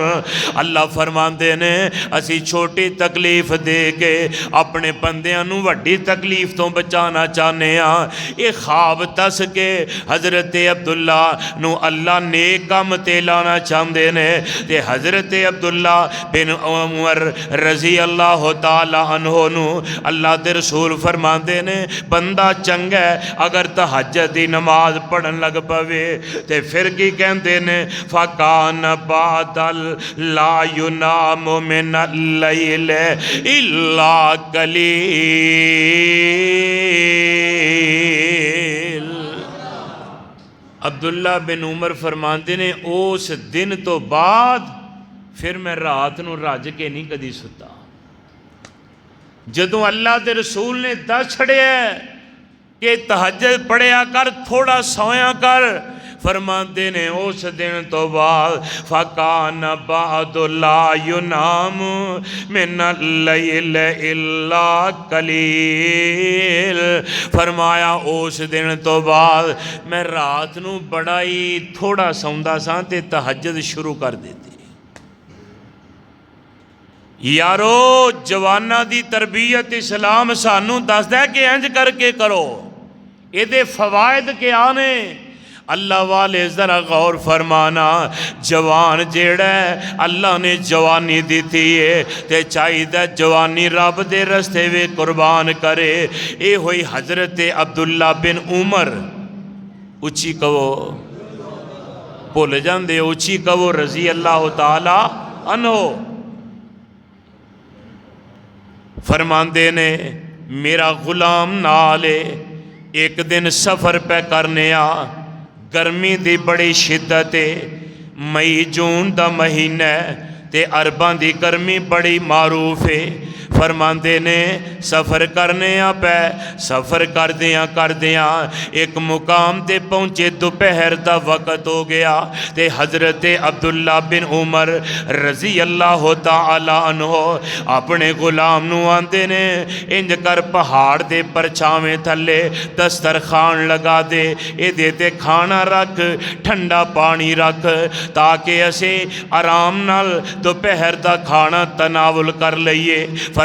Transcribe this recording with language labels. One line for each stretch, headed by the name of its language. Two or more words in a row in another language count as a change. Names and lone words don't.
Punjabi: اللہ فرماتے نے اسیں چھوٹی تکلیف دے کے اپنے بندیاں نوں وڈی تکلیف توں بچانا چاہنے ہاں. یہ خواب دس کے حضرت عبداللہ نوں اللہ نیک کام تے لانا چاہتے نے تے حضرت عبداللہ بن عمر
Arabic: رضي الله تعالى عنه
Punjabi: نوں اللہ دے رسول فرماتے نے بندہ چنگا ہے اگر تہجد دی نماز پڑھن لگ پوے تے فیر کی کہتے نے
Arabic: فكان بعد لا ينام من الليل إلا قليل.
Punjabi: عبداللہ بن عمر فرماتے نے اس دن توں بعد فیر میں رات نوں رج کے نہیں کدی سُتا. جدوں اللہ دے رسول نے دس چھڈیا کہ تہجد پڑھیا کر، تھوڑا سویا کر، فرماتے نے اس دن توں بعد
Arabic: فكان بعد لا ينام من الليل إلا قليل.
Punjabi: فرمایا اس دن توں بعد میں رات نوں بڑا ہی تھوڑا سوندا سا تے تہجد شروع کر دیتی. یارو جواناں دی تربیت اسلام سانوں دسدا کہ انج کر کے کرو، یہ فوائد کیا نے. اللہ والے ذرا غور فرمانا، جوان جیہڑا اللہ نے جوانی دتی ہے تے چاہیے جوانی رب دے رستے وے قربان کرے. یہ ہوئی حضرت عبداللہ بن عمر، اچی کہو بھل جاتے، اچی کہو भुल जाते, उची कहो
Arabic: رضي الله تعالى عنه.
Punjabi: فرماتے نے میرا غلام نالے ایک دن سفر پہ کرنے آ، گرمی دی بڑی شدت ہے، مئی جون دا مہینہ تے عرباں دی گرمی بڑی معروف ہے. فرماتے نے سفر کرنے پہ سفر کردیاں ایک مقام تے پہنچے,
Urdu: دوپہر کا وقت
Punjabi: ہو گیا تے حضرت عبداللہ بن عمر
Arabic: رضي الله تعالى عنه
Punjabi: اپنے غلام نوں آندے نے انج کر پہاڑ دے پرچھاویں تھلے دسترخوان لگا دے، ایہدے تے کھانا رکھ، ٹھنڈا پانی رکھ، تاکہ اسیں آرام نال
Urdu: دوپہر کا کھانا تناول
Punjabi: کر لئیے.